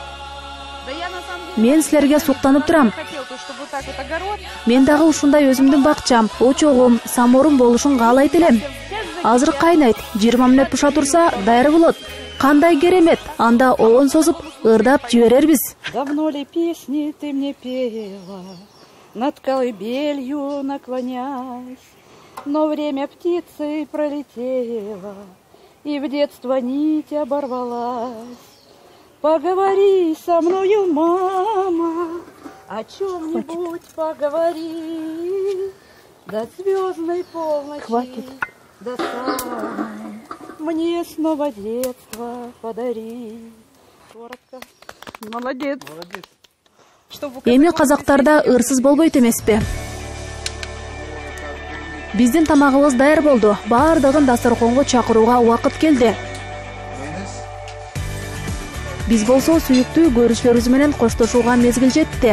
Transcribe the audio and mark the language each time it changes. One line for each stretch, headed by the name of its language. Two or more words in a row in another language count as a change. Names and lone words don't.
Kyrgyz: Мен силерге суктанып турам. Мен дагы ушундай өзүмдүн бакчам, очогум, самоорум болушун каалайт элем. Азыр кайнайт, 20 мүнөт буша турса даяр болот. Кандай керемет, анда оон созуп, ырдап жиберербиз.
Russian: Давно ли песни ты мне пела, над колыбелью наклонясь, но время птицы пролетело, и в детство нить оборвалась. Поговори со мною, мама, о чем-нибудь поговори, до звездной полночи. Хватит. До самой мне снова детство подари. Коротко. Молодец.
Kyrgyz: Эми казактарда ырсыз болбойт эмеспи? Биздин тамагыбыз даяр болду. Бардыгын дасторконго чакырууга убакыт келди. Биз болсо сүйүктүү көрүүчүлөрүбүз менен коштошууга мезгил жетти.